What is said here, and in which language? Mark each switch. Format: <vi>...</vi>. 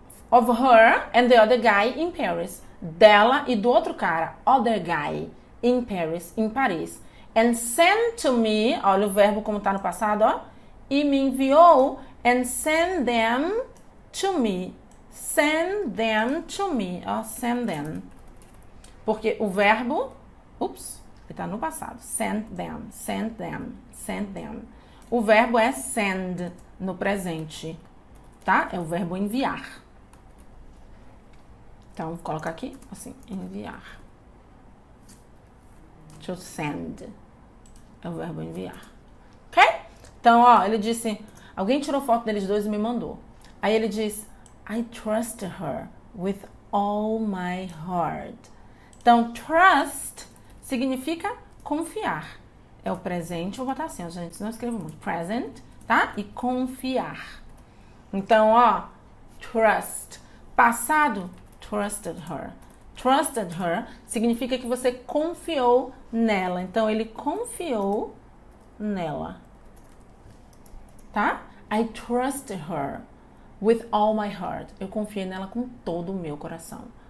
<en>Of her and the other guy in Paris.</en> <pt>Dela e do outro cara,</pt> <en>other guy, in Paris,</en> <pt>em Paris.</pt> <en>And send to me,</en> <pt>olha o verbo como tá no passado, ó. E me enviou,</pt> <en>and send them to me. Send them to me, ó, send them.</en> <pt>Porque o verbo, ele tá no passado.</pt> <en>Send them, send them, send them.</en> <pt>O verbo é send no presente, tá? É o verbo enviar. Então, vou colocar aqui, assim, enviar. To send. É o verbo enviar. Ok? Então, ó, ele disse, alguém tirou foto deles dois e me mandou. Aí ele diz,</pt> <en>I trust her with all my heart.</en> <pt>Então, trust significa confiar. É o presente, vou botar assim, gente, não escrevo muito. Present, tá? E confiar. Então, ó, trust.</pt> <en>Passado, trusted her. Trusted her</en> <pt>significa que você confiou nela. Então, ele confiou nela. Tá?</pt> <en>I trusted her with all my heart.</en> <pt>Eu confiei nela com todo o meu coração.</pt>